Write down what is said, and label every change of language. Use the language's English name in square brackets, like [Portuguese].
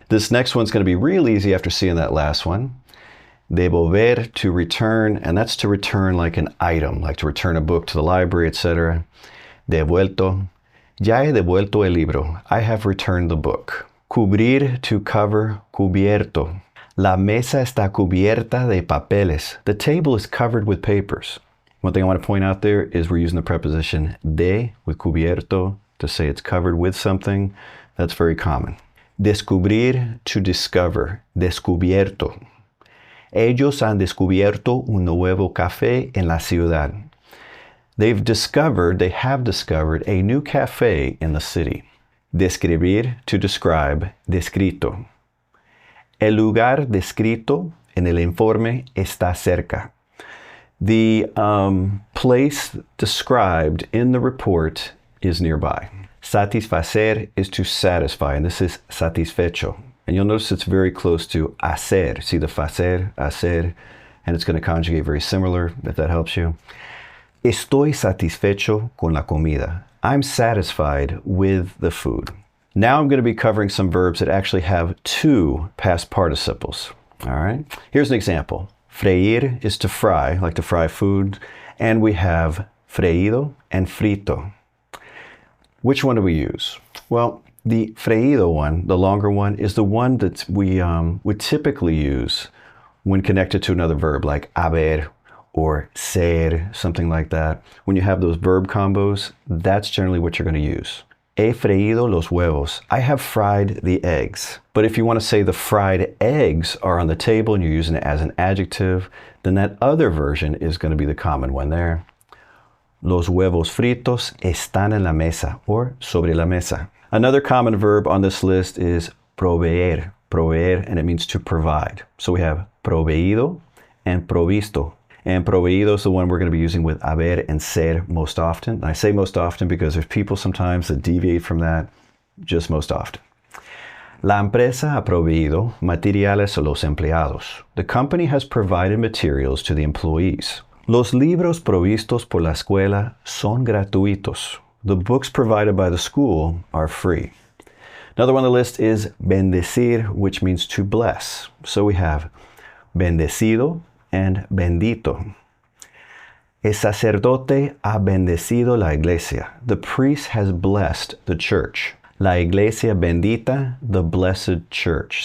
[English] This next one's going to be real easy after seeing that last one. Devolver, to return, and that's to return like an item, like to return a book to the library, etc. Devuelto. [Spanish] Ya he devuelto el libro. [English] I have returned the book. Cubrir, to cover, cubierto. [Spanish] La mesa está cubierta de papeles. [English] The table is covered with papers. One thing I want to point out there is we're using the preposition de with cubierto to say it's covered with something. That's very common. Descubrir, to discover, descubierto. [Spanish] Ellos han descubierto un nuevo café en la ciudad. [English] They have discovered a new cafe in the city. Describir, to describe, descrito. [Spanish] El lugar descrito en el informe está cerca. [English] The place described in the report is nearby. Satisfacer is to satisfy, and this is satisfecho. And you'll notice it's very close to hacer. See the facer, hacer, and it's going to conjugate very similar, if that helps you. [Spanish] Estoy satisfecho con la comida. [English] I'm satisfied with the food. Now I'm going to be covering some verbs that actually have two past participles. All right. Here's an example. Freír is to fry, like to fry food. And we have freído and frito. Which one do we use? Well, the freído one, the longer one, is the one that we would typically use when connected to another verb, like haber or ser, something like that. When you have those verb combos, that's generally what you're going to use. [Spanish] He freído los huevos. [English] I have fried the eggs. But if you want to say the fried eggs are on the table and you're using it as an adjective, then that other version is going to be the common one there. [Spanish] Los huevos fritos están en la mesa, or sobre la mesa. [English] Another common verb on this list is proveer. Proveer, and it means to provide. So we have proveído and provisto. And proveído is the one we're going to be using with haber and ser most often. And I say most often because there's people sometimes that deviate from that, just most often. [Spanish] La empresa ha proveído materiales a los empleados. [English] The company has provided materials to the employees. [Spanish] Los libros provistos por la escuela son gratuitos. [English] The books provided by the school are free. Another one on the list is bendecir, which means to bless. So we have bendecido [Spanish] and bendito. El sacerdote ha bendecido la iglesia. [English] The priest has blessed the church. [Spanish] La iglesia bendita, [English] the blessed church.